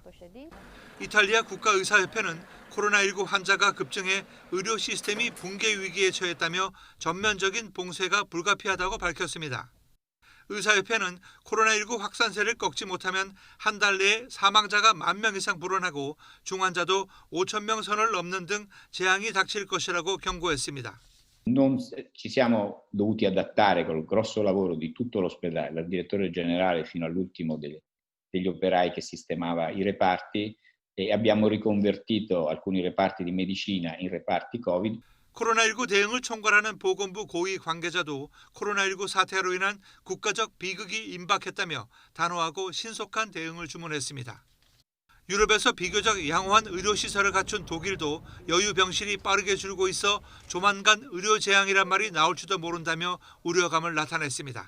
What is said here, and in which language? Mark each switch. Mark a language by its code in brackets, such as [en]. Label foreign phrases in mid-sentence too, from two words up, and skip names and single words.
[ko] 이탈리아 국가의사협회는 코로나19 환자가 급증해 의료 시스템이 붕괴 위기에 처했다며 전면적인 봉쇄가 불가피하다고 밝혔습니다. 의사협회는 코로나19 확산세를 꺾지 못하면 한 달 내에 사망자가 10,000명 이상 불어나고 중환자도 5,000명 선을 넘는 등 재앙이 닥칠 것이라고 경고했습니다. [it] Non ci siamo dovuti adattare col grosso lavoro di tutto l'ospedale, dal direttore generale fino all'ultimo degli operai che sistemava i reparti e abbiamo riconvertito alcuni reparti di medicina in reparti Covid. [ko] 코로나19 대응을 총괄하는 보건부 고위 관계자도 코로나19 사태로 인한 국가적 비극이 임박했다며 단호하고 신속한 대응을 주문했습니다. 유럽에서 비교적 양호한 의료시설을 갖춘 독일도 여유 병실이 빠르게 줄고 있어 조만간 의료 재앙이란 말이 나올지도 모른다며 우려감을 나타냈습니다.